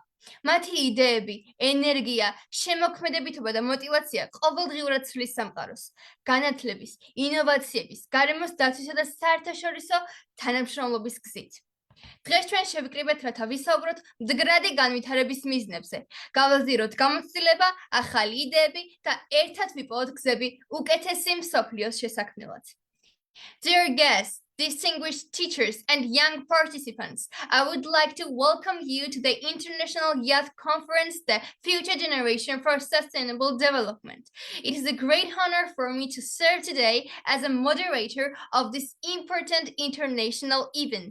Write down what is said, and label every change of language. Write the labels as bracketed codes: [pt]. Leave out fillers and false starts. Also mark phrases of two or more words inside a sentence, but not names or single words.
[ka] მათი იდეები, ენერგია, შემოქმედებითობა და მოტივაცია ყოველდღიურად ცვლის სამყაროს, განათლების, ინოვაციების, გარემოს დაცვისა და საერთაშორისო თანამშრომლობის გზით. დღეს ჩვენ შევიკრიბეთ, რათა ვისაუბროთ მდგრადი განვითარების მიზნებზე, გავაზიაროთ გამოცდილება, ახალი იდეები და ერთად ვიპოვოთ გზები უკეთესი მსოფლიოს შესაქმნელად. [en] Dear guests, distinguished teachers and young participants, I would like to welcome you to the International Youth Conference, the Future Generation for Sustainable Development. It is a great honor for me to serve today as a moderator of this important international event.